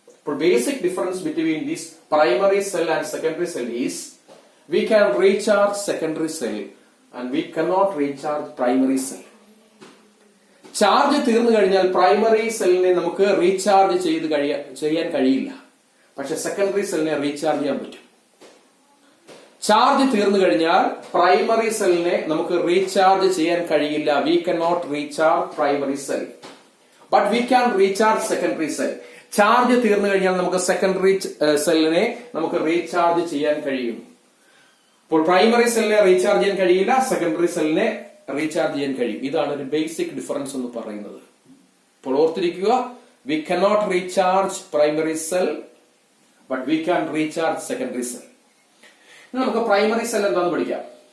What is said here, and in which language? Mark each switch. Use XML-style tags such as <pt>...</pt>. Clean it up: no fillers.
<en>അപ്പോൾ basic difference between this primary cell and secondary cell is we can recharge secondary cell and we cannot recharge primary cell.</en> <ml>Charge തീർന്നു കഴിഞ്ഞാൽ primary സെല്ലിനെ നമുക്ക് recharge ചെയ്യാൻ കഴിയില്ല, പക്ഷെ സെക്കൻഡറി സെല്ലിനെ റീചാർജ് ചെയ്യാൻ പറ്റും. ചാർജ് തീർന്നു കഴിഞ്ഞാൽ പ്രൈമറി സെല്ലിനെ നമുക്ക് റീചാർജ് ചെയ്യാൻ കഴിയില്ല.</ml> <en>we cannot recharge primary cell but we can recharge secondary cell.</en> <ml>Charge തീർന്നു കഴിഞ്ഞാൽ നമുക്ക് സെക്കൻഡറി സെല്ലിനെ നമുക്ക് റീചാർജ് ചെയ്യാൻ കഴിയും. അപ്പോൾ പ്രൈമറി സെല്ലിനെ റീചാർജ് ചെയ്യാൻ കഴിയില്ല, സെക്കൻഡറി സെല്ലിനെ റീചാർജ് ചെയ്യാൻ കഴിയും. ഇതാണ് ഒരു ബേസിക് ഡിഫറൻസ് എന്ന് പറയുന്നത്. അപ്പോൾ ഓർത്തിരിക്കുക,</ml> <en>we cannot recharge primary cell but we can recharge secondary cell.</en> <ml>ഇനി നമുക്ക് പ്രൈമറി സെൽ എന്താണെന്ന് പഠിക്കാം.</ml>